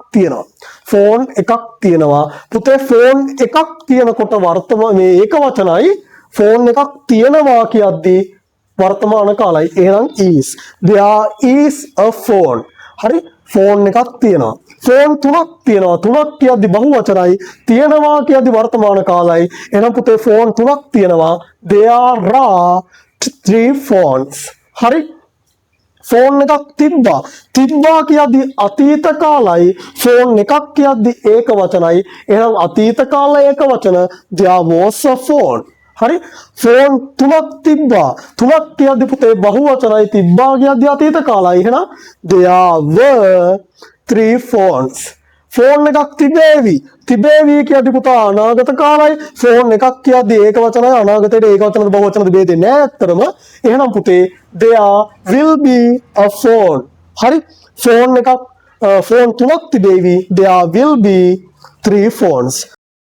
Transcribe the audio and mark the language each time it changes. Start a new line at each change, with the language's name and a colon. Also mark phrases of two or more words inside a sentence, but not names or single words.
Sinhala: තියෙනවා පුතේ ෆෝන් එකක් තියෙනකොට වර්තමාන මේ ඒක වචනයි ෆෝන් එකක් තියෙනවා කියද්දී වර්තමාන කාලයි එහෙනම්
English: is there is a phone
Sinhala: හරි ෆෝන් එකක් තියෙනවා ෆෝන් තුනක් තියෙනවා තුනක් කියද්දි බහු වචනයි තියෙනවා කියද්දි වර්තමාන කාලයි එහෙනම් පුතේ ෆෝන් තුනක් තියෙනවා
English: there are 3 phones
Sinhala: හරි ෆෝන් එකක් තිබ්බා කියද්දි අතීත කාලයි ෆෝන් එකක් කියද්දි ඒක වචනයි එහෙනම් අතීත කාල ඒක වචන
English: there was a phone
Sinhala: හරි ෆෝන් තුනක් තිබ්බා තුනක් කියද්දි පුතේ බහු වචනයි තිබ්බා කියද්දි අතීත කාලයි එහෙනම්
English: there were 3 phones
Sinhala: ෆෝන් එකක් තිබේවි කියද්දි පුතා අනාගත කාලයි ෆෝන් එකක් කියද්දි ඒක වචනයි අනාගතයට ඒක වචනද බහු වචනද බෙදෙන්නේ නැහැ අත්‍තරම එහෙනම් පුතේ
English: there will be a phone
Sinhala: හරි ෆෝන් තුනක් තිබේවි
English: there will be 3 phones